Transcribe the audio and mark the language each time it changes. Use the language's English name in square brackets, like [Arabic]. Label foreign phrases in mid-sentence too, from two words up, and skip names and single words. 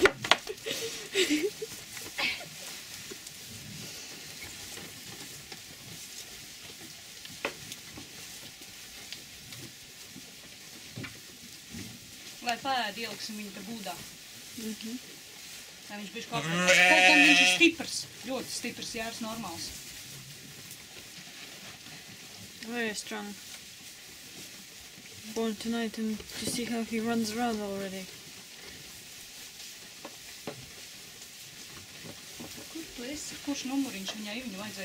[Latvian] Lai pēd ieliksim viņu te būdā. Lai viņš bišķi kaut gan viņš ir stiprs. Ļoti stiprs jērs, normāls. [English] Very strong. Born tonight and to see how he runs around already. [Latvian] Kur tu esi? Kurš numuriņš viņai? Viņu vajadzēja